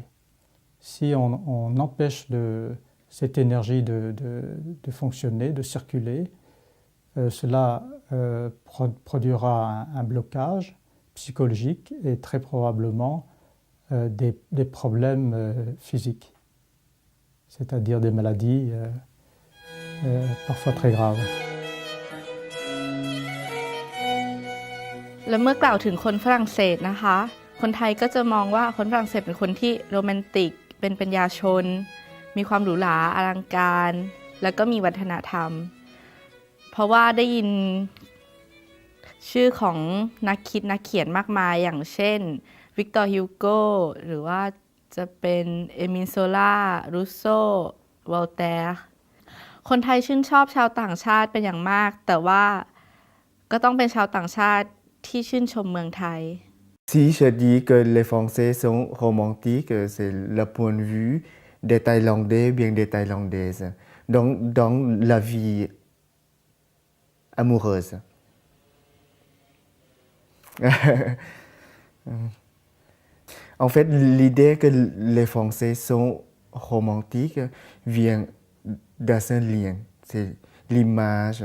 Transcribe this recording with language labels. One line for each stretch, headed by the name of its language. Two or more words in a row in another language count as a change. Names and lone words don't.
French: Si on empêche cette énergie de fonctionner, de circuler, cela produira un blocage psychologique et très probablement des problèmes physiques, c'est-à-dire des maladies parfois très graves.
Thai: แล้วเมื่อกล่าวถึงคนฝรั่งเศสนะคะคนไทยก็จะมองว่าคนฝรั่งเศสเป็นคนที่โรแมนติกเป็นปัญ ญาชนมีความหรูหราอลังการแล้วก็มีวัฒนธรรมเพราะว่าได้ยินชื่อของนักคิดนักเขียนมากมายอย่างเช่นวิกตอร์ฮิวโกหรือว่าจะเป็นเอมิล โซล่า รูโซ วอลแตร์คนไทยชื่นชอบชาวต่างชาติเป็นอย่างมากแต่ว่าก็ต้องเป็นชาวต่างชาติที่ชื่นชมเมืองไทย
French: Si je dis que les Français sont romantiques, c'est le point de vue des Thaïlandais, bien des Thaïlandaises, dans la vie amoureuse. En fait, l'idée que les Français sont romantiques vient d'un seul lien, c'est l'image.